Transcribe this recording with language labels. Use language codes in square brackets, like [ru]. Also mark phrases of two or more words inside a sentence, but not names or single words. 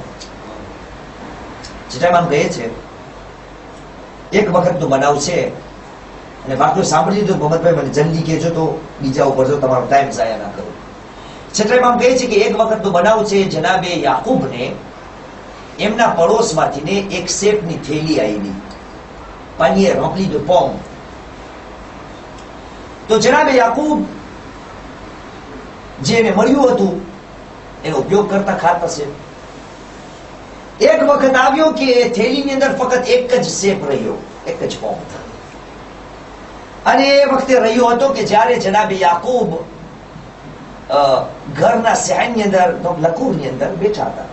[gu] જેટામાં કહે છે એક વખત તો બનાવ છે, અને વાક્યો સાંભળી લીધો મોહમ્મદભાઈ, મને જલ્દી કહેજો તો બીજા ઉપર જો તમારો ટાઈમ ઝાયા ના કરો. છઠ્ઠામાં કહે છે કે એક વખત તો બનાવ છે, જનાબે યાકૂબને એમના પડોશમાંથી ને એક સેપની થેલી આવી, પાણીએ [fr] rempli de pomme. [gu] તો જનાબે યાકૂબ જેને મળ્યું હતું એનો ઉપયોગ કરતા ખાતા છે. એક વખત આવ્યો કે થેલીની અંદર ફક્ત એક જ સેપ રહ્યો, એક જ પોમ. અને એ વખતે રહ્યો હતો કે જ્યારે જનાબે યાકૂબ ઘરના સહેનની અંદર, લકુરની અંદર બેઠા હતા.